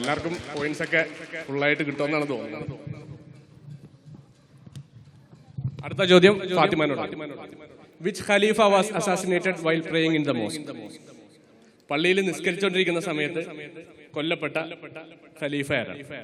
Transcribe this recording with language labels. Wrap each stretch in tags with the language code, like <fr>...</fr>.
<ml>എല്ലാവർക്കും പോയിന്റ്സ് ഒക്കെ ഫുള്ളായിട്ട് കിട്ടുമെന്നാണ് തോന്നുന്നത്. അടുത്ത ചോദ്യം ഫാത്തിമയോടാണ്.</ml> <en>Which Khalifa was assassinated while praying in the mosque?</en> <ml>പള്ളിയിൽ നിസ്കരിച്ചുകൊണ്ടിരിക്കുന്ന സമയത്ത് കൊല്ലപ്പെട്ട ഖലീഫ ആരാണ്?</ml>